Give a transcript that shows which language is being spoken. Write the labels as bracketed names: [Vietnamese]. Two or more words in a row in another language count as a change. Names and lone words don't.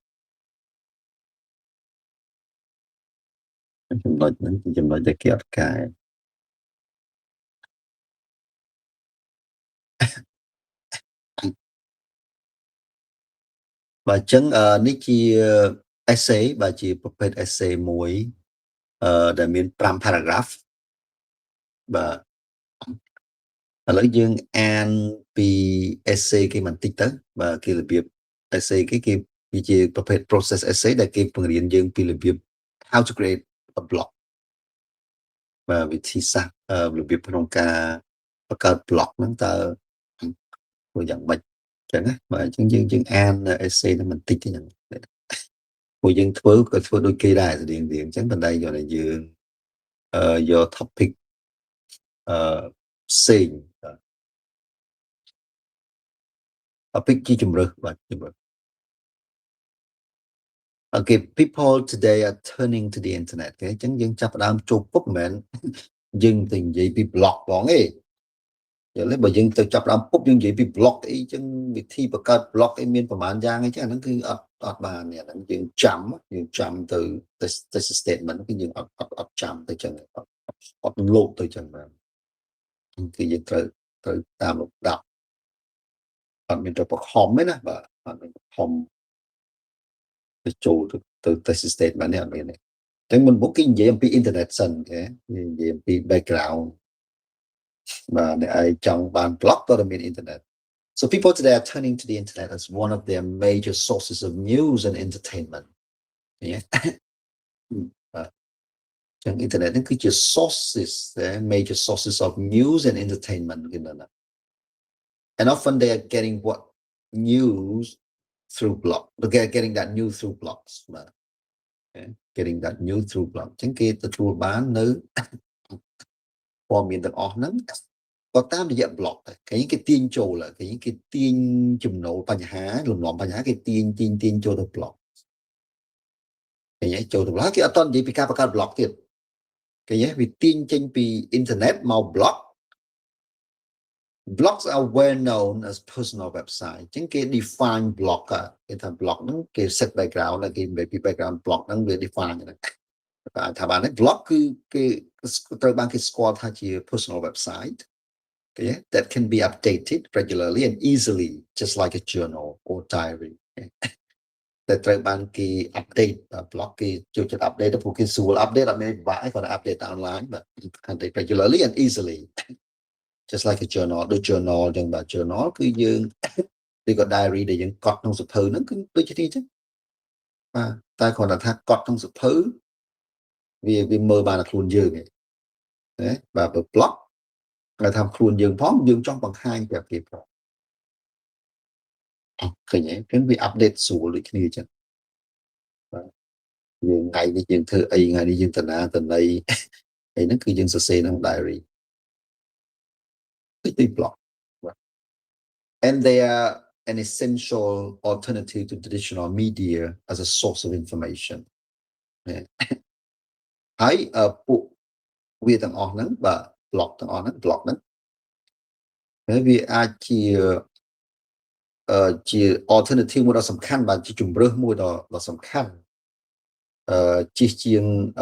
[Khmer] ចំណុចហ្នឹងគឺចំណុចដែលគេអត់កែបាទអញ្ចឹងនេះជា essay បាទជាប្រភេទ essay មួយដែលមាន5 paragraph បាទ ឥឡូវយើងអានពី essay គេបន្តិចទៅបាទគេរបៀប essay គេវាជាប្រភេទ [English] process essay [Khmer] ដែលគេបង្រៀនយើងពីរបៀប [English] how to create a blog [Khmer] បាទវិធីសាស្ត្ររបៀបក្នុងការបង្កើត blog ហ្នឹងតើធ្វើយ៉ាងម៉េចចឹងណាបាទអញ្ចឹងយើងអាន essay ហ្នឹងបន្តិចទៅហ្នឹងពួកយើងធ្វើក៏ធ្វើដូចគេដែរស្តៀងអញ្ចឹងប៉ុន្តែយកតែយើងយក topic ផ្សេងបាទ topic ជាជំរើសបាទជំរើស [English] Okay people today are turning to the internet [Khmer] គេអញ្ចឹងយើងចាប់ផ្ដើមចូលពុកមិនមែនយើងទៅនិយាយពី blog បងទេយល់ទេ បើយើងទៅចាប់ផ្ដើមពុកយើងនិយាយពី blog អីអញ្ចឹងវិធីបង្កើត blog អីមានប្រហែលយ៉ាងអីចឹងអាហ្នឹងគឺអត់បាននេះអាហ្នឹង យើងចាំទៅ statement គឺយើងអត់ចាំទៅចឹងអត់លោកទៅចឹងបាទគឺយើងត្រូវ តាមលំដាប់អត់មានទៅបង្ខំទេណាបាទអត់មានបង្ខំទៅចូលទៅ statement នេះអត់មានទេចឹងមុនមកគេនិយាយអំពី internet សិនគេនិយាយអំពី background បាទអ្នកឯងចង់បាន blog ក៏មាន internet [English] So people today are turning to the internet as one of their major sources of news and entertainment. Yeah. Internet [Khmer] ហ្នឹងគឺជា [English] sources major sources of news and entertainment and often they are getting what news through blog. They're getting that news through blogs. Okay. Getting that news through blog. [Khmer] អញ្ចឹងគេទទួលបាននៅព័ត៌មានទាំងអស់ហ្នឹងក៏តាមរយៈ blog ដែរគេទាញចូលគេទាញចំណូលបញ្ហាលំនាំបញ្ហាគេទាញចូលទៅ blog គេចូលទៅ blog គេអត់តនិយាយពីការបង្កើត blog ទៀត គេវាទាញចេញពី internet មក [English] blog blogs are well known as personal website [Khmer] ចឹងគេ [English] define blog [Khmer] គេថា blog ហ្នឹងគេ [English] set background [Khmer] ហើយគេ background blog ហ្នឹងវា define ហ្នឹងបាទថាបាន blog គឺ គេត្រូវបានគេស្គាល់ថាជា [English] personal website okay that can be updated regularly and easily just like a journal or diary [Khmer] តែត្រូវ បានគេ update blog គេចូលចិត្ត update ទៅព្រោះគេស្រួល update អត់មានពិបាកឯងគាត់ update online បាទ [English] update regularly and easily just like a journal [Khmer] ដូច journal ចឹងបាទ journal គឺយើងឬក៏ diary ដែលយើងកត់ក្នុងសៀវភៅហ្នឹងគឺដូចជានេះចឹងបាទតែគ្រាន់តែថាកត់ក្នុងសៀវភៅវាមើលបានតែខ្លួនយើងឯងណាបាទបើ blog គេថាខ្លួនយើងផងយើងចង់បង្ហាញប្រាប់គេផង ឃើញទេគឺវា update ស្រួលដូចគ្នាចឹងបាទយើងថ្ងៃនេះយើងធ្វើអីថ្ងៃនេះយើងតាណាតន័យអីហ្នឹងគឺយើងសរសេរក្នុង diary ទី [English] blog and they are an essential alternative to traditional media as a source of information [Khmer] ហើយពួកវាទាំងអស់ហ្នឹងបាទ blog ទាំងអស់ហ្នឹង blog ហ្នឹងហើយវាអាចជា alternative មួយដ៏សំខាន់បាទជាជំរើសមួយដ៏សំខាន់ជាជាង